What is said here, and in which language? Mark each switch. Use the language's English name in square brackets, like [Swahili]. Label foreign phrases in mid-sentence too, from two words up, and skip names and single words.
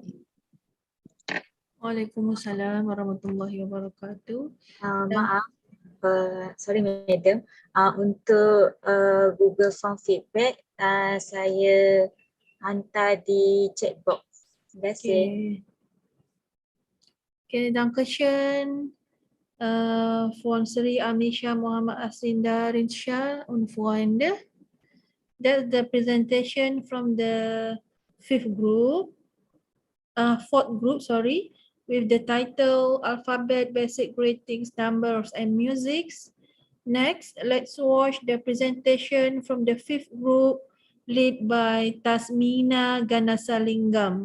[Arabic] وعليكم السلام ورحمة الله وبركاته. [Malay] Maaf, [English] sorry madam, [Malay] untuk [English] Google Form feedback [Malay] saya hantar di [English] chat box. [Malay] Terima kasih. [German] Okay, Dankeschön von Sri Amisha Muhammad Asinda Rinsha und Freunde. [English] That's the presentation from the fourth group, with the title Alphabet, Basic Greetings, Numbers and Musics. Next, let's watch the presentation from the fifth group led by Tasmina Ganasalingam.